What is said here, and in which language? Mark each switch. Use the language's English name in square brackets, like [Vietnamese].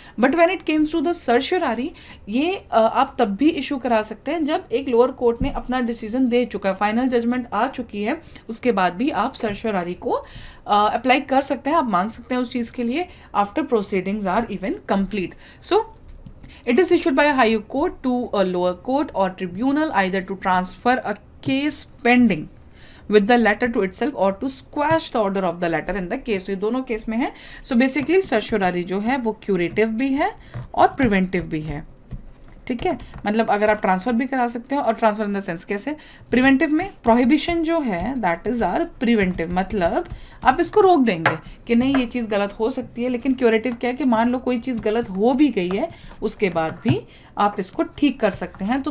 [English] but when it comes to the सर्शरारी, [Hindi] ये आप तब भी इशू करा सकते हैं जब एक लोअर कोर्ट ने अपना डिसीजन दे चुका है, फाइनल जजमेंट आ चुकी है, उसके बाद भी आप सर्शरारी को अप्लाई कर सकते हैं, आप मांग सकते हैं उस चीज़ के लिए [English] After proceedings are even complete. So it is issued by a higher court to a lower court or tribunal either to transfer a case pending with the letter to itself or to squash the order of the letter in the case। [Hindi] तो ये दोनों case में है। So basically सर्शरारी जो है वो curative भी है और प्रिवेंटिव भी है, ठीक है, मतलब अगर आप ट्रांसफ़र भी करा सकते हो, और [English] transfer in the sense [Hindi] कैसे, प्रिवेंटिव में प्रोहिबिशन जो है [English] that is or preventive, [Hindi] मतलब आप इसको रोक देंगे कि नहीं ये चीज़ गलत हो सकती है, लेकिन क्यूरेटिव क्या है कि मान लो कोई चीज़ गलत हो भी गई है, उसके बाद भी आप इसको ठीक कर सकते हैं।